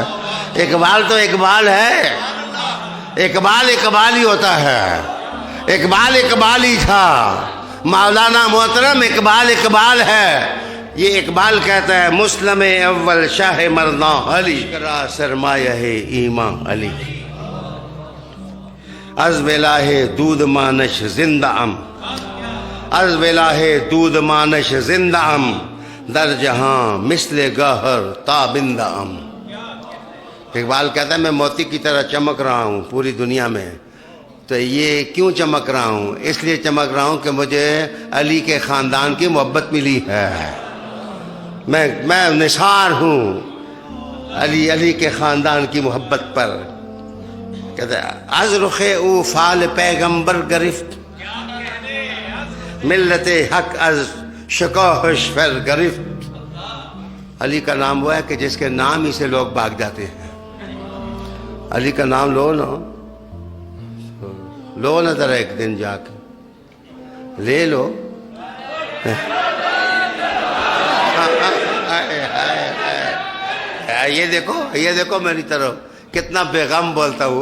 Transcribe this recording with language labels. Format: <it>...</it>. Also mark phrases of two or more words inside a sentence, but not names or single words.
<ur>اقبال تو اقبال ہے. اقبال اقبال ہی ہوتا ہے. اقبال اقبال ہی تھا. مولانا محترم اقبال اقبال ہے. یہ اقبال کہتا ہے</ur> <fa>مسلم اول شاہ مرداں علی کرا سرمایہ ایماں علی از ولاہ دود مانش زندہ ام از ولاہ دود مانش زندہ ام در جہاں مثل گہر تابندہ ام.</fa> <ur>اقبال کہتا ہے میں موتی کی طرح چمک رہا ہوں پوری دنیا میں. تو یہ کیوں چمک رہا ہوں؟ اس لیے چمک رہا ہوں کہ مجھے علی کے خاندان کی محبت ملی ہے. میں نثار ہوں علی کے خاندان کی محبت پر. کہتا ہے</ur> <fa>از رخ او فال پیغمبر گرفت ملت حق از شکوہش فر گرفت.</fa> <ur>علی کا نام وہ ہے کہ جس کے نام ہی سے لوگ بھاگ جاتے ہیں. علی کا نام لو نا ذرا ایک دن جا کے لے لو. یہ دیکھو میری طرف کتنا بے غم بولتا ہوں.</ur>